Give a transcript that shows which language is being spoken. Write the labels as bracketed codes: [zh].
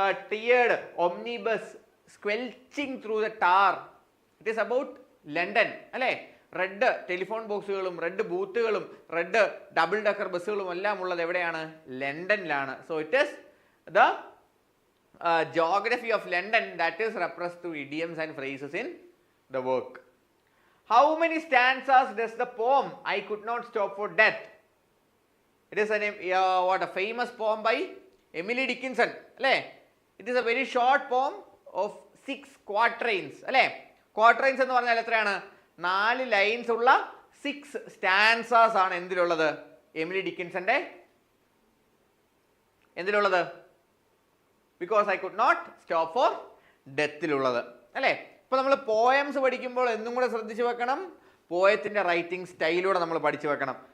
[en] tiered omnibus squelching through the tar. It is about London. [ml] അല്ലേ? Red telephone ബോക്സുകളും red ബൂത്തുകളും red double decker ബസ്സുകളും എല്ലാം ഉള്ളത് എവിടെയാണ്? ലണ്ടനിലാണ്. [en] So it is the geography of London that is repressed through idioms and phrases in the work. How many stanzas does the poem I Could Not Stop for Death? It is a famous poem by Emily Dickinson. [ml] അല്ലേ? [en] It is a very short poem of 6 quatrains. [ml] അല്ലേ? Quatrains എന്ന് പറഞ്ഞാൽ എത്രയാണ്? 4 lines ഉള്ള 6 stanzas ആണ് എന്തിലുള്ളത്? Emily ഡിക്കിൻസന്റെ എന്തിലുള്ളത്? Because I could not stop four ഡെത്തിലുള്ളത്. അല്ലേ? ഇപ്പോൾ നമ്മൾ പോയംസ് പഠിക്കുമ്പോൾ എന്നും കൂടെ ശ്രദ്ധിച്ചു വെക്കണം, പോയത്തിൻ്റെ റൈറ്റിംഗ് സ്റ്റൈലൂടെ നമ്മൾ പഠിച്ചു വെക്കണം.